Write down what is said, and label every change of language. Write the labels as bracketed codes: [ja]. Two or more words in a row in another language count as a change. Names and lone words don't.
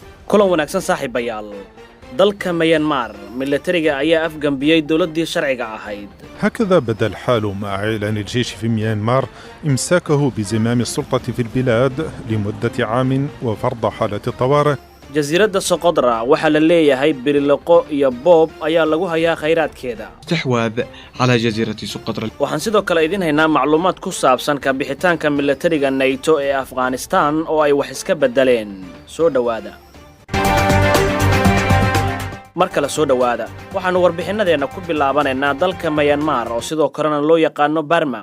[so] kulan wanaagsan saaxiibayaal dalka Myanmar militariga ayaa afgambiyay dawladdii sharciga ahayd. [ar] هكذا بدا الحال مع إعلان الجيش في ميانمار إمساكه بزمام السلطة في البلاد لمدة عام وفرض حالة الطوارئ. [so] جزيرة سقطرى waxaa la leeyahay biriloqo iyo boob ayaa lagu hayaa khayraadkeeda. [ar] استحواذ على جزيرة سقطرى. [so] waxaan sidoo kale idin haynaa macluumaad ku saabsan ka bixitaanka militariga NATO ee Afghanistan oo ay wax iska bedeleen. Soo dhawaada. marka la soo dhawaada waxaanu warbixinadeena ku bilaabanaynaa dalka Myanmar oo sidoo kalena loo yaqaano Burma.